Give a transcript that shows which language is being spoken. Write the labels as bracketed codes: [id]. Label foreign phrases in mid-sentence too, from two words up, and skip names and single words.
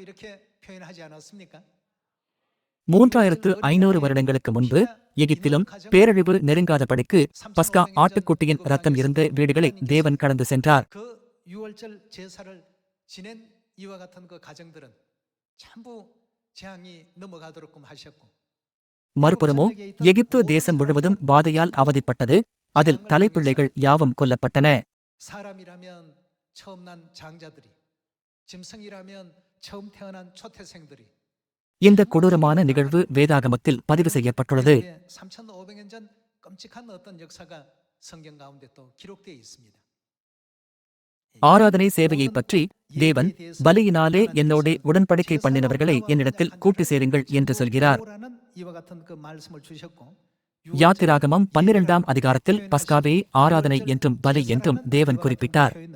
[ta] 3500 வருடங்களுக்கு முன்பு எகிப்திலும் பேரழிவு நெருங்காதபடிக்கு பஸ்கா ஆட்டுக்குட்டியின் இரத்தம் இருந்த வீடுகளை தேவன் கடந்து சென்றார். மறுபுறமோ எகிப்து தேசம் முழுவதும் வாதையால் அவதிப்பட்டது. அதில் தலைப்பிள்ளைகள் யாவும் கொல்லப்பட்டன. [ko] 사람이라면 처음 난 장자들이, 짐승이라면 처음 태어난 초태생들이. [ta] இந்த கொடூரமான நிகழ்வு வேதாகமத்தில் பதிவு செய்யப்பட்டுள்ளது. [ko] 3500년 전 끔찍한 어떤 역사가 성경 가운데 또 기록되어 있습니다. [ta] ஆராதனை சேவையை பற்றி தேவன் பலியினாலே என்னோட உடன்படிக்கை பண்ணினவர்களை என்னிடத்தில் கூட்டி சேருங்கள் என்று சொல்கிறார். யாத்திராகமம் 12ஆம் அதிகாரத்தில் பஸ்காவை ஆராதனை என்றும் பலி என்றும் தேவன் குறிப்பிட்டார்.